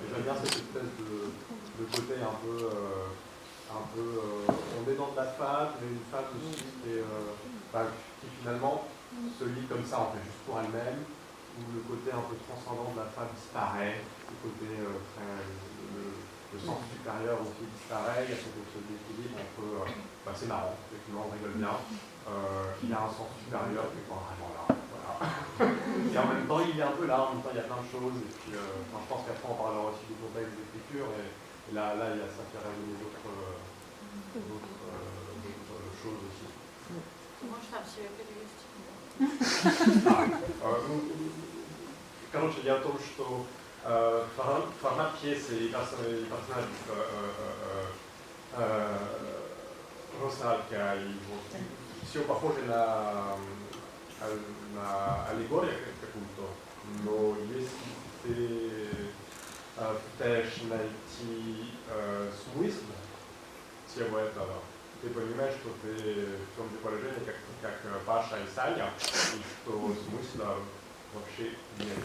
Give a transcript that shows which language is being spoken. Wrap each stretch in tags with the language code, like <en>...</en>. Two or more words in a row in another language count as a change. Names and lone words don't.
<fr>J'aime bien cette espèce de côté un peu on est dans de la fable, mais une fable aussi qui finalement se lit comme ça en fait, juste pour elle-même, où le côté un peu transcendant de la fable disparaît, le côté le sens supérieur aussi disparaît, il y a cette espèce d'équilibre entre, c'est marrant, effectivement, on rigole bien, il y a un sens supérieur qui est pas vraiment là, voilà. Et en même temps, il est un peu là, en même temps, il y a plein de choses, et puis je pense qu'après on parlera aussi du contexte d'écriture, et là ça fait résonner d'autres choses aussi.</fr> <ru>Может, там все перевести? Короче, дело в том, что формат пьесы и персонаж Русалка, и вот все похоже на аллегорию какую-то, но если ты пытаешься найти смысл всего этого, ты понимаешь, что ты в том же положении, как Паша и Саня, и что смысла вообще нет.</ru>